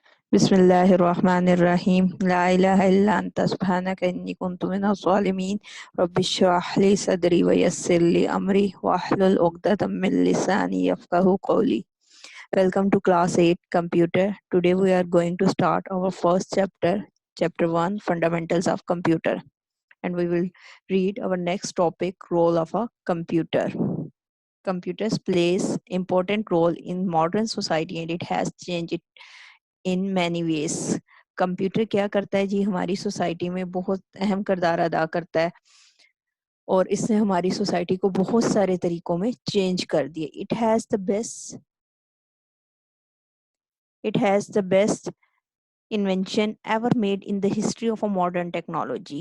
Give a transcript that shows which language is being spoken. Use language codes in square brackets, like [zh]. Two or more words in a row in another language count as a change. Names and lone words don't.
[ar] بسم الله الرحمن الرحيم لا إله إلا أنت سبحانك إني كنت من الظالمين رب اشرح لي صدري ويسر لي أمري واحلل عقدة من لساني يفقهوا قولي. [en] Welcome to class 8 computer. Today we are going to start our first chapter, chapter 1, fundamentals of computer, and we will read our next topic, role of a computer. Computers plays important role in modern society and it has changed it in many ways. [hi] कंप्यूटर क्या करता है जी, हमारी सोसाइटी में बहुत अहम किरदार अदा करता है और इसने हमारी सोसाइटी को बहुत सारे तरीकों में चेंज कर दिया। [en] it has the best invention ever made in the history of a modern technology.